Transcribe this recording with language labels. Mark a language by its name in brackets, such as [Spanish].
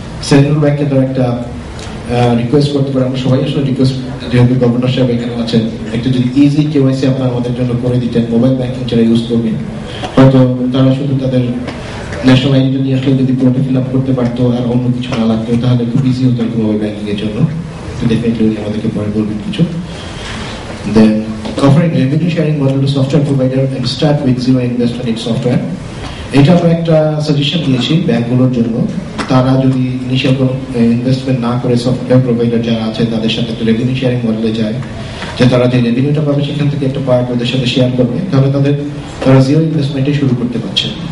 [Bangla] Central bank এর একটা request করতে পারে, আমরা সবাই আসলে রিকোয়েস্ট, যেহেতু গভর্নর সাহেব এখানে আছেন, একটা যদি ইজি KYC আপনারা আমাদের জন্য করে দিতেন, মোবাইল ব্যাংকিং যারা ইউজ করবেন হয়তো তারা শুধু তাদের ন্যাশনাল আইডি নিয়ে আসলে যদি পুরোটা ফিল আপ করতে পারতো আর অন্য কিছু না লাগতো তাহলে খুব ইজি হতো আর কি মোবাইল ব্যাংকিং এর জন্য। তো ডেফিনেটলি আমাদেরকে পরে বলবেন কিছু। [English] Then offering revenue sharing model to software provider and start with zero investment in software. [Bangla] এটা আমরা একটা সাজেশন দিয়েছি ব্যাংকগুলোর জন্য, তারা যদি ইনিশিয়াল কোনো ইনভেস্টমেন্ট না করে সফটওয়্যার প্রোভাইডার যারা আছে তাদের সাথে একটা রেভিনিউ শেয়ারিং মডেলে যায়, যে তারা যে রেভিনিউটা পাবে সেখান থেকে একটা পার্ট ওদের সাথে শেয়ার করবে, তাহলে তারা জিরো ইনভেস্টমেন্টে শুরু করতে পারছে।